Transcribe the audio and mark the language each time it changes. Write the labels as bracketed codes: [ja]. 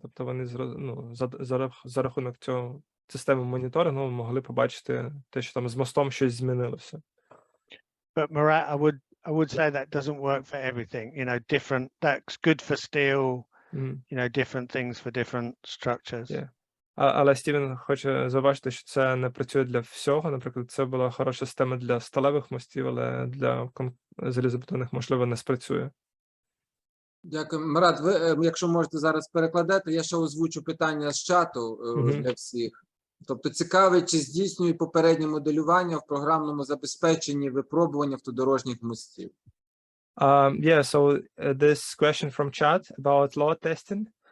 [uk] Тобто вони за рахунок цього системи моніторингу могли побачити те, що там з мостом щось змінилося. [en] But Murat, I would say that doesn't work for everything. You know, that's good for steel. You know, different things for different structures. Yeah. [uk] Але Стівен хоче зауважити, що це не працює для всього. Наприклад, це була хороша система для сталевих мостів, але для залізобетонних, можливо, не спрацює. Дякую. Марат, ви, якщо можете зараз перекладати, я ще озвучу питання з чату для всіх. Тобто цікавить, чи здійснює попереднє моделювання в програмному забезпеченні випробування автодорожніх мостів. [en] Yeah, so this question from chat about load testing.